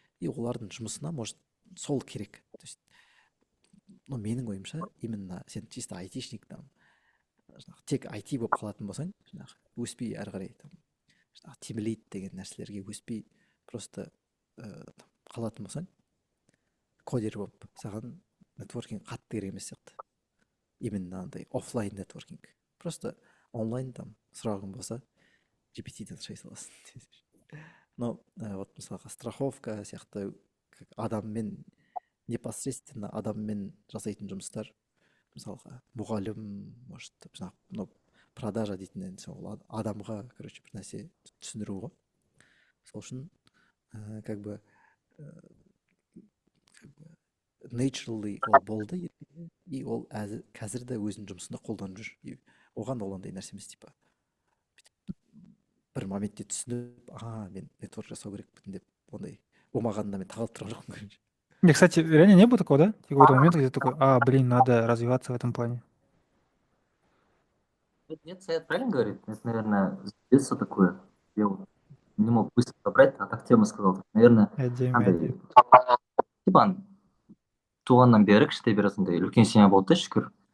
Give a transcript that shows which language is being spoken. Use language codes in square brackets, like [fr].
[kk] И олардың жұмысына может сол керек. [ru] То есть, ну [kk] менің ойымша [ru] именно [kk] сен [ru] чисто айтишник [kk] там тек IT болып қалатын болсаң, жаңағы өспей әрі қарай там тимлид деген нәрселерге өспей [ru] просто [kk] қалатын болсаң, кодер болып саған нетворкинг қатты керек емес сияқты. [ru] Именно [kk] андай офлайн нетворкинг. Просто онлайн там сұрағың болса GPT-ден сұрай саласың. [ru] Но вот [kk] мысалға страховка сияқты адаммен [ru] непосредственно [kk] адаммен жасайтын жұмыстар, мысалға мұғалім, может жаңағы продажа дейтін сол адамға [ru] короче [kk] бір нәрсе түсіндіру ғой. Сол үшін [ru] как бы [kk] naturally ол болды, и ол қазір де өзінің жұмысында қолданып жүр. Оған ол андай нәрсе емес, [ru] типа [kk] бір моментте түсініп, мен нетворк жасау керекпін деп ондай болмағанда мен тағалып тұрған жоқпын, [ru] короче. Не, кстати, реально не было такого, да? Какой-то момент, где ты такой, блин, надо развиваться в этом плане. Нет, Саят правильно говорит? Это, наверное, с детства такое. Я вот не мог быстро собрать, а так тема сказал. Наверное, [kk] андай типа туғаннан бері кішкентай бері сондай үлкен [ru] семья [kk] болды да, шүкір.